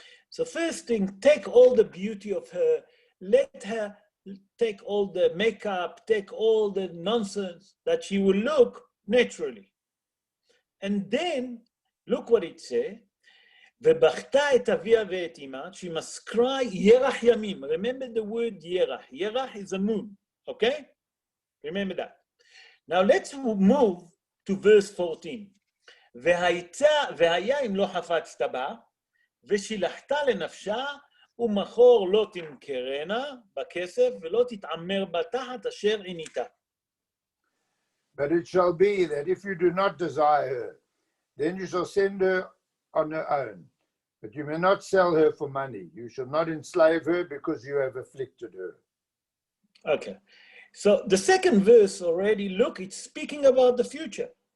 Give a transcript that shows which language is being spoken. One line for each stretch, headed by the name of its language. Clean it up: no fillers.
English: So first thing, take all the beauty of her, let her take all the makeup, take all the nonsense, that she will look naturally. And then, look what it says,
Hebrew: ובכתה את אביה ואת אמה,
English: she must cry
Hebrew: ירח ימים.
English: Remember the word ירח. ירח is a moon, okay? Remember that. Now let's move to verse 14.
Hebrew: והיה אם לא חפצת בה, ושילחת לנפשה, ומחור לא תמכרנה בכסף, ולא תתעמר בה תחת אשר עיניתה.
English: But it shall be that if you do not desire her, then you shall send her on her own. But you may not sell her for money. You shall not enslave her because you have afflicted her. Okay. So the second verse already, look, it's speaking about the future.